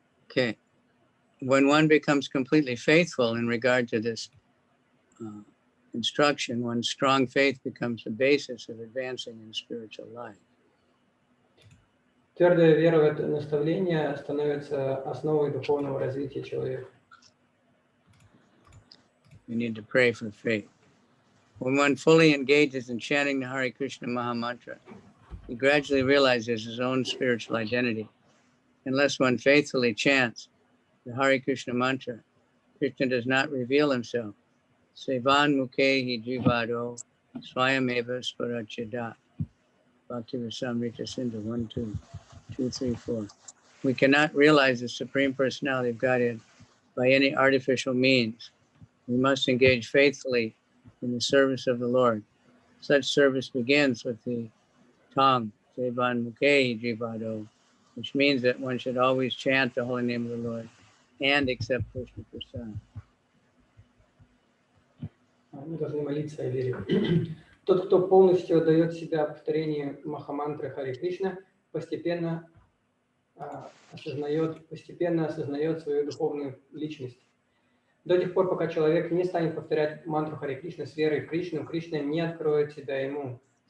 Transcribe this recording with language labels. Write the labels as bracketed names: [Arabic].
[English] Okay. When one becomes completely faithful in regard to this instruction, one's strong faith becomes the basis of advancing in spiritual life. [Russian] Твердая вера в это наставление становится основой духовного развития человека. [English] We need to pray for faith. When one fully engages in chanting the Hare Krishna Maha Mantra, he gradually realizes his own spiritual identity. Unless one faithfully chants the Hare Krishna mantra, Krishna does not reveal himself. [Sanskrit] Sevan mukhehi jivado swayameva sparachida. [English] Bhakti Rasamrita Sindhu 1, 2, 2, 3, 4. We cannot realize the Supreme Personality of Godhead by any artificial means. We must engage faithfully in the service of the Lord. Such service begins with the tongue, [Sanskrit] Sevan mukhehi jivado, [English] which means that one should always chant the holy name of the Lord and accept Krishna Prasad. [Russian] Мы должны молиться о вере. Тот, кто полностью отдает себя повторению Махамантры Харе Кришна, постепенно осознает свою духовную личность. До тех пор, пока человек не станет повторять мантру Харе Кришна с верой в Кришну, Кришна не откроет себя ему.